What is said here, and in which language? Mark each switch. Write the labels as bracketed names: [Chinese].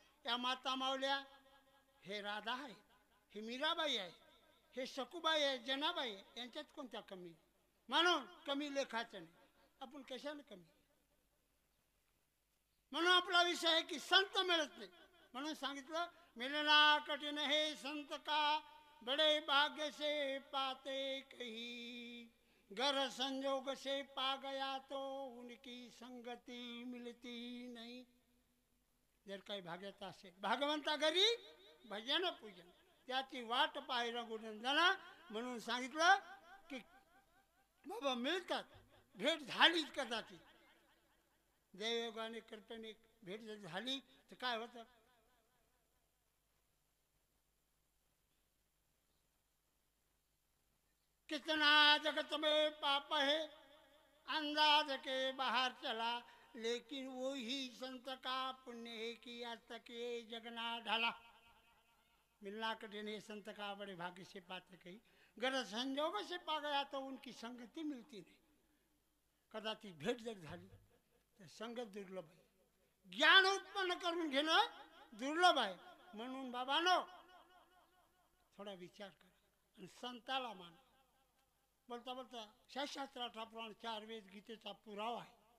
[Marathi] या माता मावल्या, हे राधा आहे, हे मीराबाई आहे, हे सकुबाई आहे, जनाबाई आहे, यांच्यात कोणत्या कमी? म्हणून कमी लेखाचं नाही. आपण कशाला कमी? म्हणून आपला विषय आहे की संत मिळत नाही. म्हणून सांगितलं [Hindi] मिलना कठीण हे संत का, बड़े भाग्य से पाते कही. घर संयोग से पा गया तो उनकी संगती मिलती नहीं. [Marathi] जर काही भाग्यात असेल भगवंता घरी भजन पूजन, त्याची वाट पाहिलं गुणंदना. म्हणून सांगितलं की बाबा मिळतात, भेट झाली कदाचित, देवयोगाने कृपेने भेट झाली तर काय होतं? [Hindi] कितना जगत में पाप है, अंदाज के बाहर चला, लेकिन वही संत का पुण्य है कि आज तक ये जगना ढाला। मिलना कठिन है संत का बड़े भाग्य से पाते कहीं, गरज संजोग से पा गया तो उनकी संगति मिलती नहीं। [Marathi] कदाचित भेट जर झाली तर संगत दुर्लभ आहे, ज्ञान उत्पन्न करून घेणं दुर्लभ आहे. म्हणून बाबांनो थोडा विचार करा आणि संताला माना. बोलता बोलता शास्त्र 18 पुराण 4 वेद गीतेचा पुरावा आहे.